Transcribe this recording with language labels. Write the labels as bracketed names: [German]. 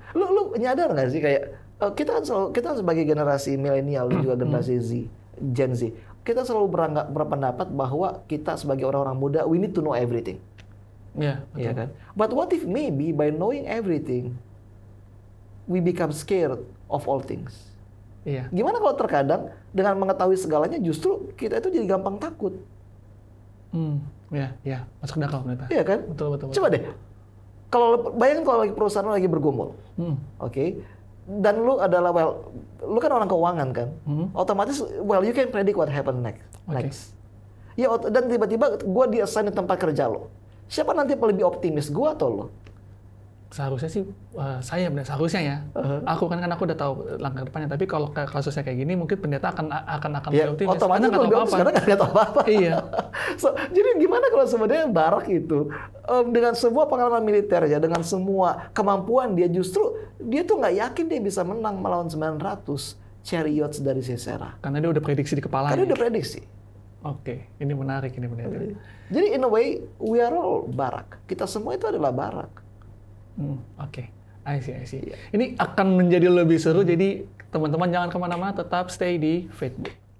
[Indonesian] Lu nyadar nggak sih kayak kita sebagai generasi milenial dan juga generasi Gen Z, kita selalu berpendapat bahwa kita sebagai orang-orang muda, [English] we need to know everything. [Indonesian] Iya, ya kan? [English] But what if maybe by knowing everything, we become scared of all things? [Indonesian] Iya. Gimana kalau terkadang dengan mengetahui segalanya justru kita itu jadi gampang takut? Iya, masuk akal pendeta. Iya kan? Betul. Coba deh, bayangin kalau perusahaan lu lagi bergumul, oke? Dan lu adalah lu kan orang keuangan kan, otomatis [English] you can predict what happen next. [Indonesian] Ya, dan tiba-tiba gue di-assign di tempat kerja lo. Siapa nanti lebih optimis, gue atau lo? Seharusnya sih saya benar, seharusnya ya. Aku udah tahu langkah depannya. Tapi kalau kasusnya kayak gini, mungkin pendeta akan ya, optimis. Otomatis lebih optimis karena nggak tahu apa-apa. Iya. Jadi gimana kalau sebenarnya Barak itu dengan semua pengalaman militer ya, dengan semua kemampuan dia tuh nggak yakin dia bisa menang melawan 900 chariots dari Sisera. Karena dia udah prediksi di kepalanya. Karena dia udah prediksi. Oke, ini menarik ini pendeta. Jadi [English] in a way we are all Barak. [Indonesian] Kita semua itu adalah Barak. Oke. [English] I see. [Indonesian] Ini akan menjadi lebih seru, jadi teman-teman jangan kemana-mana, tetap stay di Facebook.